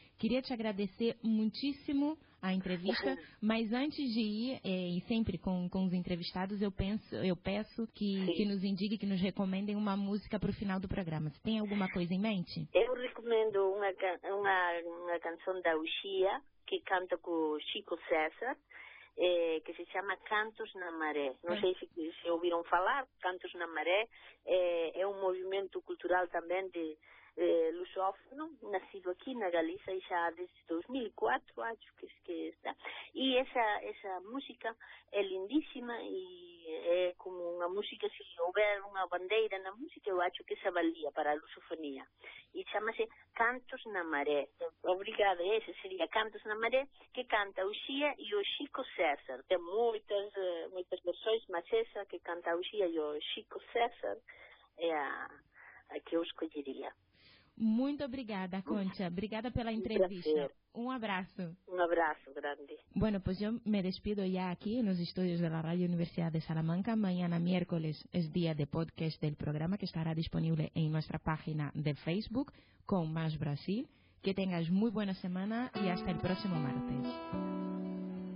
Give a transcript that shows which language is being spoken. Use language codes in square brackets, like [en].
[pt] Queria te agradecer muitíssimo a entrevista, mas antes de ir, e sempre com os entrevistados, eu peço que nos indique, que nos recomendem uma música para o final do programa. Você tem alguma coisa em mente? Eu recomendo uma canção da Uxia, [es] que canta con Chico César, que se llama Cantos na Maré. [pt] Não sei se ouviram falar, Cantos na Maré é um movimento cultural também de lusófono, nascido aqui na Galiza já desde 2004, acho que está. E essa música é lindíssima e é como uma música, se houver uma bandeira na música, eu acho que essa valia para a lusofonia. E chama-se Cantos na Maré. Obrigada, esse seria Cantos na Maré, que canta o Xia e o Chico César. Tem muitas versões, mas essa que canta o Xia e o Chico César é a que eu escolheria. Muito obrigada, Concha. Obrigada pela entrevista. Um abraço. Um abraço grande. [es] Bueno, pues yo me despido ya aquí en los estudios de la Radio Universidad de Salamanca. Mañana miércoles es día de podcast del programa que estará disponible en nuestra página de Facebook con Más Brasil. Que tengas muy buena semana y hasta el próximo martes.